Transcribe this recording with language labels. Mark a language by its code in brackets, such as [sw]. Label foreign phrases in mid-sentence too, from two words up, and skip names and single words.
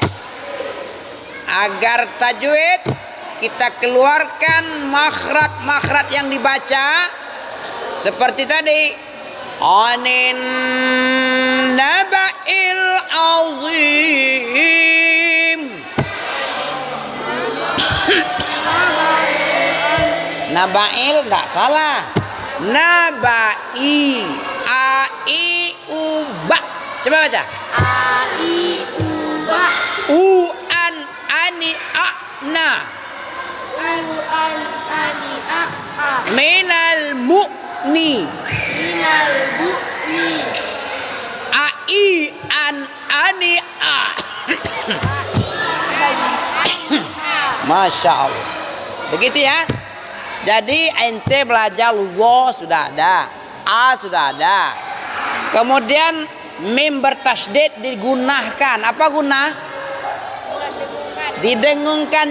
[id] Agar tajwid kita keluarkan makhraj yang dibaca seperti tadi, [ar] عن النبإ العظيم. [id] Naba'il enggak salah, naba'i, a i u ba. Coba baca, A I U Ba. u an ani a na. An ani a a. Minal mu'ni. Minal bu'ni. A i an ani a. [ar] ما شاء الله. [id] Begitu ya. Jadi ente belajar wa sudah ada, a sudah ada. Kemudian mim bertasydid digunakan. Apa guna? Didengungkan.